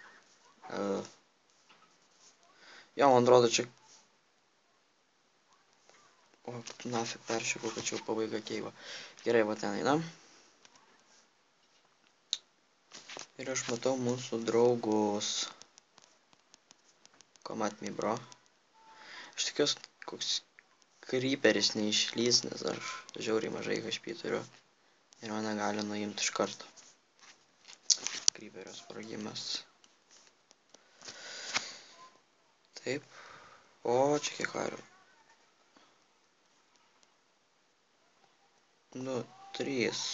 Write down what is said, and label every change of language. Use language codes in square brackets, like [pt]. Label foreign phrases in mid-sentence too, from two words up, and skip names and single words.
[lt] Jo, man atrodo, čia... O, nafik peršykau, kad čia pabaiga keivo. Gerai, va ten einam. Ir aš matau mūsų draugus. [en] Come at me, bro. [lt] Aš tikiuosi, koks creeperis neišlys, nes aš žiauriai mažai HP turiu. Ir mane gali nuimti iš karto. Creeperio sprogimas. Taip. O, čia kiek iron. Nu, 3.